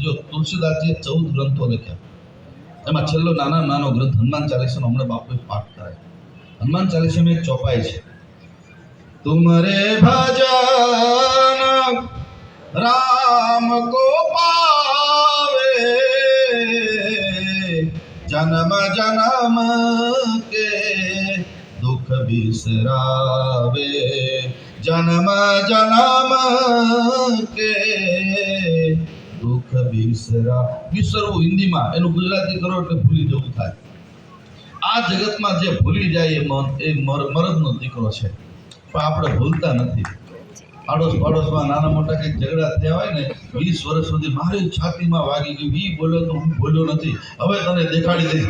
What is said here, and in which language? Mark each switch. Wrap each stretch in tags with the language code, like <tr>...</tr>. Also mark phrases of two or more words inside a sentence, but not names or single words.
<gu>જો તુલસીદાસજીએ 14 ગ્રંથો લખ્યા, એમાં છેલ્લો નાનો ગ્રંથ હનુમાન ચાલીસાનો હમણાં બાપુએ પાઠ કરાય. હનુમાન ચાલીસામાં એક ચોપાઈ છે,</gu> <awa>तुमरे भजन राम को पावे, जन्म जन्म के दुख बिसरावे, जन्म जन्म के दुख</awa> <gu>વિસરવું હિન્દીમાં, એનું ગુજરાતી કરો એટલે ભૂલી જવું થાય. આ જગતમાં જે ભૂલી જાય એ મરદનો દીકરો છે, પણ આપણે ભૂલતા નથી. પાડોશમાં નાના મોટા કંઈક ઝઘડા થયા હોય ને, 20 વર્ષ સુધી મારી છાતીમાં વાગી ગયું, ઈ બોલ્યો તો હું બોલ્યો નથી, હવે તને દેખાડી દઈશ.</gu>